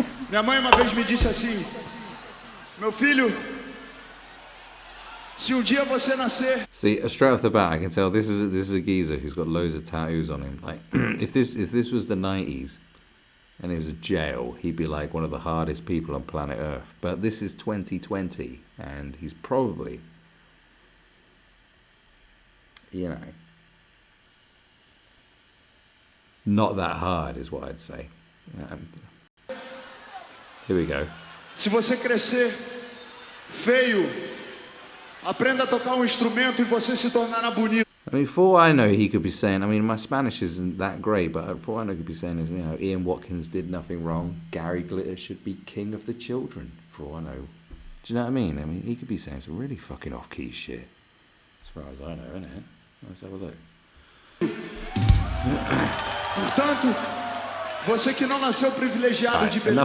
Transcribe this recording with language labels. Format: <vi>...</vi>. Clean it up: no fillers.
<pt>Minha mãe uma vez me disse assim: meu filho, se dia você nascer.</pt> <en>See, straight off the bat, I can tell this is a geezer who's got loads of tattoos on him. Like, if this was the 90s and it was a jail, he'd be like one of the hardest people on planet Earth. But this is 2020, and he's probably, you know, not that hard, is what I'd say. Here we go.</en> <pt>Se você crescer feio, aprenda a tocar instrumento e você se tornará bonito.</pt> <en>I mean, for all I know, he could be saying, I mean, my Spanish isn't that great, but for all I know, he could be saying is, you know, Ian Watkins did nothing wrong. Gary Glitter should be king of the children, for all I know. Do you know what I mean? I mean, he could be saying some really fucking off-key shit. As far as I know, innit? Let's have a look.</en> <pt>Portanto, você que não nasceu privilegiado de beleza.</pt>